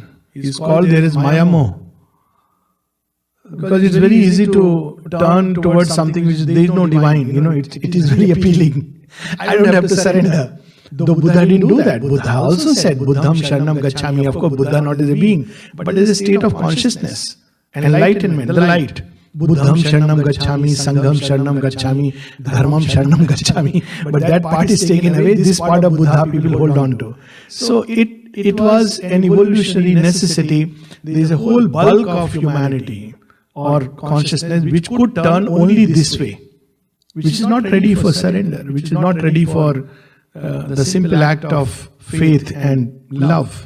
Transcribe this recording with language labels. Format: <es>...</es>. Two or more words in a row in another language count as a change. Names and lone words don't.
<en>He is called there is Mayamo. Because it's very easy to turn towards something which there is no divine. It is very appealing. I don't have to surrender. Though Buddha didn't do that. Buddha also said,</en> <sa>Buddham Sharanam Gacchami.</sa> <en>Of course, Buddha not as a being, but as a state of consciousness, enlightenment, the light.</en> <sa>Buddham Sharanam Gacchami, Sangham Sharanam Gacchami, Dharmam Sharanam Gacchami.</sa> <en>But that part is taken away. This part of Buddha people hold on to. So it was an evolutionary necessity. There is a whole bulk of humanity or consciousness which could turn only this way, which is not ready for surrender, which is not ready for the simple act of faith and love.</en>